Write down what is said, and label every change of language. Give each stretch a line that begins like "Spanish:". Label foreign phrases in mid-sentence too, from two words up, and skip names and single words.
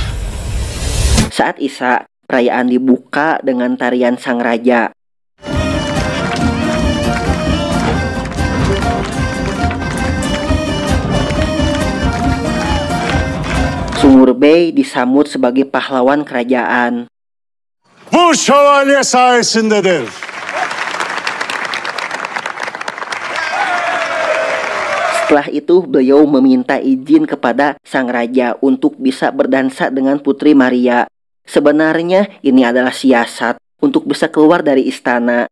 Indonesian: saat Isya, perayaan dibuka dengan tarian sang raja. Sungurbay disambut sebagai pahlawan kerajaan.
Turkish: Bu şövalye sayesindedir.
Indonesian: Setelah itu beliau meminta izin kepada sang raja untuk bisa berdansa dengan Putri Maria. Sebenarnya ini adalah siasat untuk bisa keluar dari istana.